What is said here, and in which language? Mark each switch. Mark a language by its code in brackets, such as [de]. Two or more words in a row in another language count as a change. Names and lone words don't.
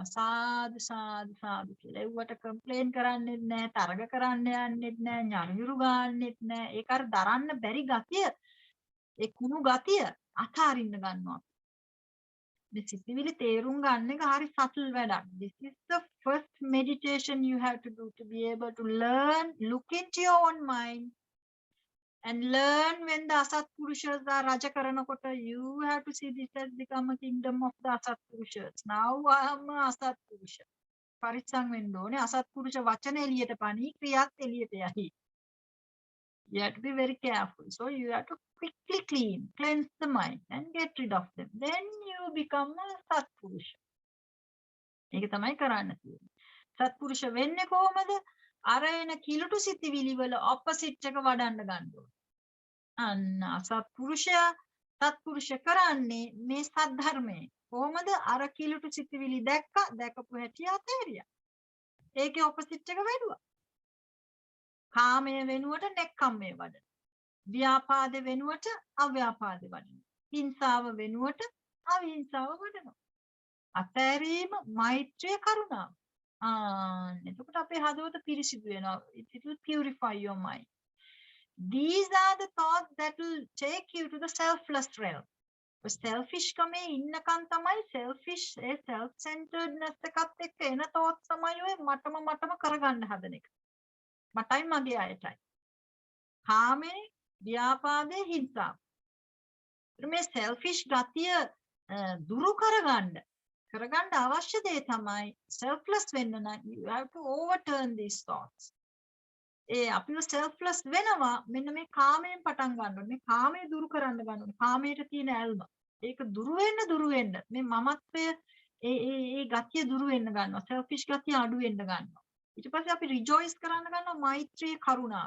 [si] සාදු සාදු සාදු කියලා. ඒවට කම්ප්ලේන් කරන්නෙත් නැහැ, තරග කරන්න යන්නෙත් නැහැ, ñරුයුරු ගන්නෙත් නැහැ. ඒක අර දරන්න බැරි ගතිය, ඒ කුණු ගතිය අතාරින්න ගන්නවා. මේ සිතිවිලි තේරුම් ගන්න එක හරි subtle වැඩක්. [en] This is the first meditation you have to do to be able to learn, look into your own mind and learn when the Asathpurushas are Raja Karanakota. You have to see this has become a kingdom of the Asathpurushas. Now I am a Asathpurusha. [si] පරිස්සම් වෙන්න ඕනේ. අසත්පුරුෂ වචන එළියට පණි, ක්‍රියාත් එළියට යයි. [en] You have to be very careful. So you have to quickly cleanse the mind and get rid of them. Then you become a Satpurusha. [si] ඒක තමයි කරන්න තියෙන්නේ. සත්පුරුෂ වෙන්නේ කොහොමද? අර එන කිලුටු සිතිවිලි වල opposite එක වඩන්න ගන්න ඕනේ. අන්න අසත්පුරුෂයා සත්පුරුෂ කරන්නේ මේ සද්ධර්මයේ. කොහොමද? අර කිලුටු සිතිවිලි දැකපු හැටි අතහැරියා. ඒකේ opposite එක වැඩුවා. කාමයේ වෙනුවට නෙක්ඛම්මයේ වඩන. ව්‍යාපාද වෙනුවට අව්‍යාපාද වඩන. හිංසාව වෙනුවට අවිහිංසාව වඩනවා. අතෑරීම මෛත්‍රිය කරුණාව. එතකොට අපේ හදවත පිරිසිදු වෙනවා. [en] It will purify your mind. These are the thoughts that will take you to the selfless realm. [si] selfish කමේ ඉන්නකන් තමයි selfish ඒ [en] self centeredness [si] එකත් එක්ක එන thoughts තමයි ඔය මටම කරගන්න හදන එක. මටයි මගේ අයටයි. කාමේ, ව්‍යාපාදේ, හිංසාව. මේ selfish ගතිය දුරු කරගන්න අවශ්‍ය දේ තමයි selfless වෙන්න නම් [en] you have to overturn these thoughts. [si] ඒ අපිව selfless වෙනවා මෙන්න මේ කාමයෙන් පටන් ගන්න ඕනේ. මේ කාමයේ දුරු කරන්න ගන්න ඕනේ. කාමයට තියෙන ඇල්ම. ඒක දුරු වෙන්න මේ මමත්වය ඒ ගතිය දුරු වෙන්න ගන්නවා. selfish ගතිය අඩු වෙන්න ගන්නවා. ඊට පස්සේ අපි rejoice කරන්න ගන්නවා මෛත්‍රී කරුණාව.